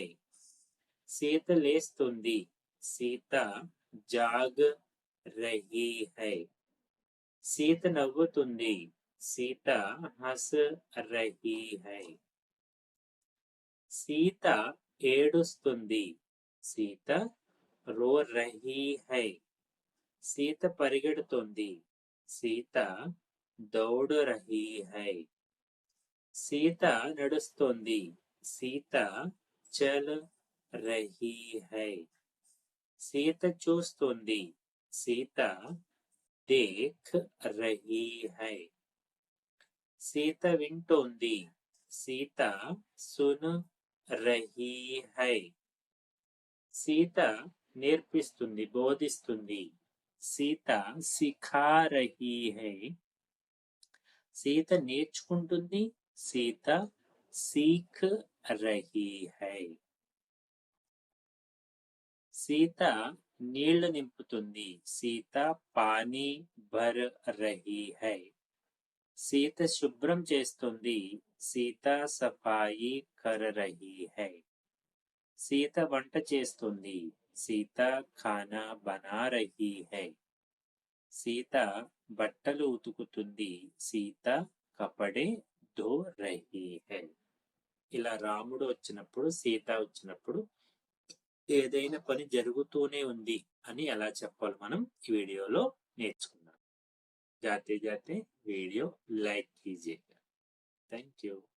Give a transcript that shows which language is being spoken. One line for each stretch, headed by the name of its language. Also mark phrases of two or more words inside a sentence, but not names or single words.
Telugu: సీత లేస్తుంది. సీత
Hindi: जाग रही है.
Telugu: సీత నవ్వుతుంది. సీత
Hindi: हँस रही है.
Telugu: సీత ఏడుస్తుంది.
Hindi: సీత रो रही है.
Telugu: సీత పరిగెడుతుంది. సీత
Hindi: दौड़ रही है.
Telugu: సీత నడుస్తుంది. సీత
Hindi: चल रही है.
Telugu: సీత చూస్తుంది. సీత
Hindi: देख रही है.
Telugu: సీత వింటోంది. సీత
Hindi: सुन रही है.
Telugu: సీత నేర్పిస్తుంది, బోధిస్తుంది.
Hindi: సీత सिखा रही है.
Telugu: సీత నేర్చుకుంటుంది.
Hindi: సీత सीख रही है.
Telugu: సీత నీళ్లు నింపుతుంది.
Hindi: సీత पानी भर रही है.
Telugu: సీత శుభ్రం చేస్తుంది. సీత
Hindi: सफ़ाई कर रही है.
Telugu: సీత వంట చేస్తుంది. సీత
Hindi: खाना बना रही है.
Telugu: సీత బట్టలు ఉతుకుతుంది.
Hindi: సీత कपड़े धो रही है.
Telugu: ఇలా రాముడు వచ్చినప్పుడు, సీత వచ్చినప్పుడు ఏదైనా పని జరుగుతూనే ఉంది అని ఎలా చెప్పాలి మనం ఈ వీడియోలో నేర్చుకుందాం.
Hindi: जाते जाते
English: video like
Hindi: कीजिएगा।
English: thank you.